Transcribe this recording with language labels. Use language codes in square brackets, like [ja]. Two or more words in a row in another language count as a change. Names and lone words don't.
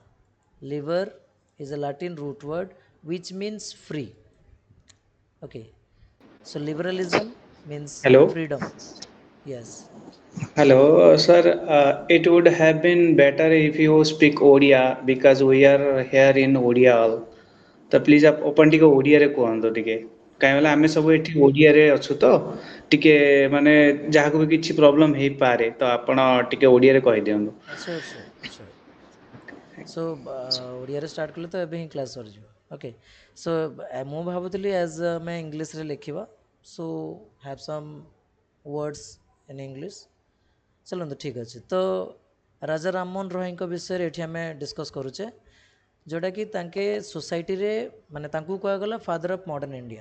[en] Liber is a Latin root word which means free. Okay. So, liberalism means Hello. freedom. Yes. Hello, sir. It would have been better if you speak Odia because we are here in Odia all. [or] ତ [en] please open [or] ଟିକେ ଓଡ଼ିଆରେ କୁହନ୍ତୁ ଟିକେ କାହିଁକି ବୋଲେ ଆମେ ସବୁ ଏଠି ଓଡ଼ିଆରେ ଅଛୁ ତ ଟିକେ ମାନେ ଯାହାକୁ ବି କିଛି ପ୍ରୋବ୍ଲେମ୍ ହେଇପାରେ ତ ଆପଣ ଟିକେ ଓଡ଼ିଆରେ କହିଦିଅନ୍ତୁ। [en] Sure, sure, sure. [or] So ଓଡ଼ିଆରେ ଷ୍ଟାର୍ଟ କଲେ ତ ଏବେ ହିଁ କ୍ଲାସ୍ ସରିଯିବ। [en] okay, so [or] ମୁଁ ଭାବୁଥିଲି ଆଜ୍ ଆମେ ଇଂଲିଶରେ ଲେଖିବା, [en] so have some words in English. [or] ଚାଲନ୍ତୁ ଠିକ୍ ଅଛି। ତ ରାଜା ରାମମୋହନ ରୟଙ୍କ ବିଷୟରେ ଏଠି ଆମେ ଡିସ୍କସ୍ କରୁଛେ, ଯେଉଁଟାକି ତାଙ୍କେ ସୋସାଇଟିରେ ମାନେ ତାଙ୍କୁ କୁହାଗଲା [en] father of modern India.